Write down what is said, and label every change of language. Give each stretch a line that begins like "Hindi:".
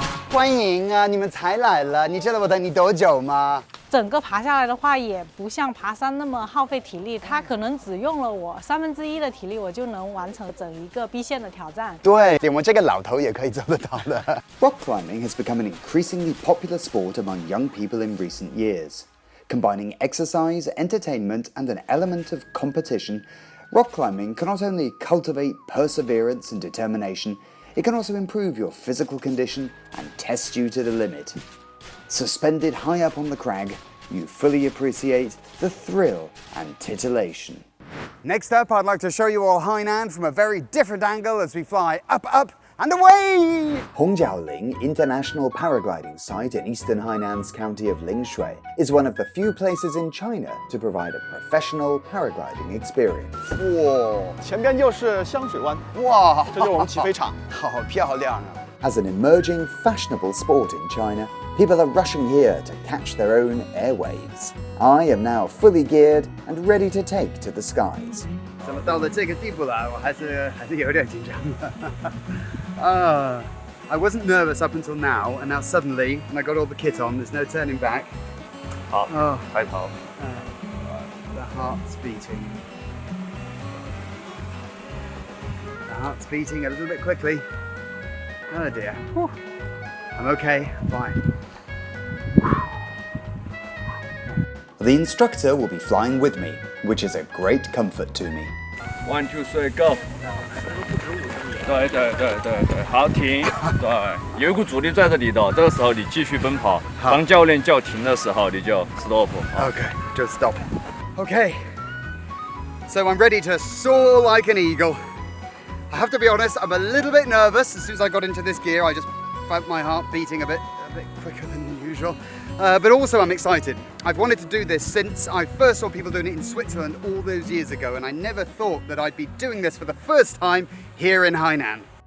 Chinese: 欢迎啊！你们才来了，你知道我等你多久吗？整个爬下来的话，也不像爬山那么耗费体力，它可能只用了我1/3的体力，我就能完成整一个 B 线的挑战。对，连我这个老头也可以做得到的。
English: Rock climbing has become an increasingly popular sport among young people in recent years. Combining exercise, entertainment, and an element of competition, rock climbing can not only cultivate perseverance and determination, it can also improve your physical condition and test you to the limit. Suspended high up on the crag, you fully appreciate the thrill and titillation. Next up, I'd like to show you all Hainan from a very different angle as we fly up, and away! Hongjiaoling International Paragliding Site in eastern Hainan's county of Lingshui is one of the few places in China to provide a professional paragliding experience.
Chinese: 哇，前边就是香水湾，哇，这就是我们起飞场。好漂亮啊！
English: As an emerging fashionable sport in China, people are rushing here to catch their own airwaves. I am now fully geared and ready to take to the skies.
Chinese: 怎么到了这个地步了？我还是有点紧张。
English: I wasn't nervous up until now, and now suddenly, when I got all the kit on, there's no turning back.
Chinese: 好，开头。
English: The heart's beating. The heart's beating a little bit quickly. Oh dear. Whew. I'm okay. I'm fine. The instructor will be flying with me, which is a great comfort to me. 1, 2, 3, go！
Chinese: 对，好停，对，有一股阻力在这里的，这个时候你继续奔跑，当教练叫停的时候你就 stop。
English: Okay, just stop. Okay. So I'm ready to soar like an eagle. I have to be honest, I'm a little bit nervous. As soon as I got into this gear, I just felt my heart beating a bit quicker than usual. But also I'm excited. I've wanted to do this since I first saw people doing it in Switzerland all those years ago, and I never thought that I'd be doing this for the first time here in Hainan.